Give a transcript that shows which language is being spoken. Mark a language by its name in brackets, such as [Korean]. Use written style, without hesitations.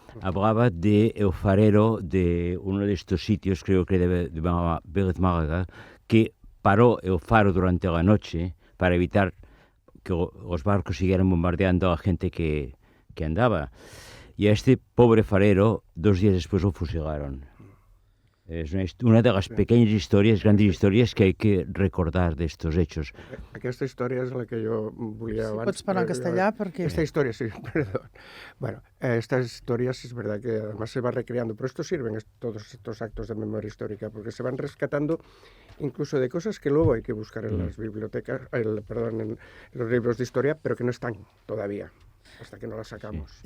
[Spanish] Hablaba de el farero de uno de estos sitios, creo que de Vélez Málaga, que paró el faro durante la noche para evitar que los barcos siguieran bombardeando a la gente que andaba. Y a este pobre farero, 2 días después lo fusilaron. Es una de las pequeñas grandes historias que hay que recordar de estos hechos. [Catalan] Aquesta història és la que jo volia abans. Pots parlar en castellà perquè... [Spanish] Esta historia, sí, perdón. Bueno, estas historias es verdad que además se va recreando, pero esto sirven todos estos actos de memoria histórica, porque se van rescatando incluso de cosas que luego hay que buscar en las bibliotecas, en los libros de historia, pero que no están todavía, hasta que no las sacamos.